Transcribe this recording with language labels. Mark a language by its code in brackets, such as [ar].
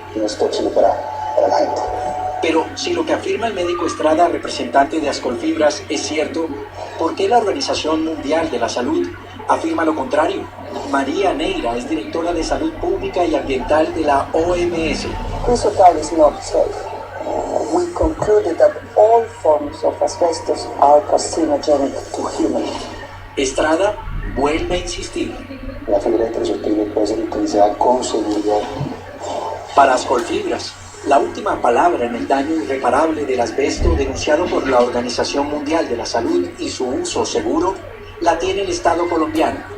[es] No es tóxico para la gente. Pero si lo que afirma el médico Estrada, representante de Ascolfibras, es cierto, ¿por qué la Organización Mundial de la Salud afirma lo contrario? María Neira es directora de Salud Pública y Ambiental de la OMS. [en] Crucial is not safe. We concluded that all forms of asbestos are carcinogenic to humans. [es] Estrada vuelve a insistir. La fibra de trisoptilo puede ser utilizada con seguridad. Para Ascolfibras, La última palabra en el daño irreparable del asbesto denunciado por la Organización Mundial de la Salud y su uso seguro la tiene el Estado colombiano.